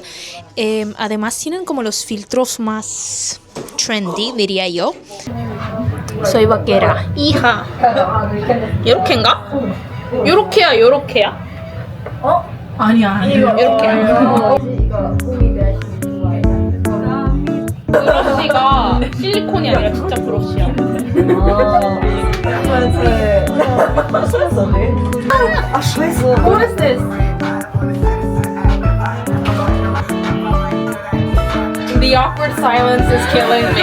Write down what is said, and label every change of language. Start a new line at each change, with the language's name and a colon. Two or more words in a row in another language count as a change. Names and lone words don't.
Spanish: Además tienen como los filtros más trendy, diría yo. Soy vaquera. hija.
Korean: 요렇게인가? 요렇게야, 요렇게야. 아니야. 요렇게야. 브러쉬가 실리콘이 아니라 진짜 브러쉬야.
English: What is this? The awkward silence is killing me.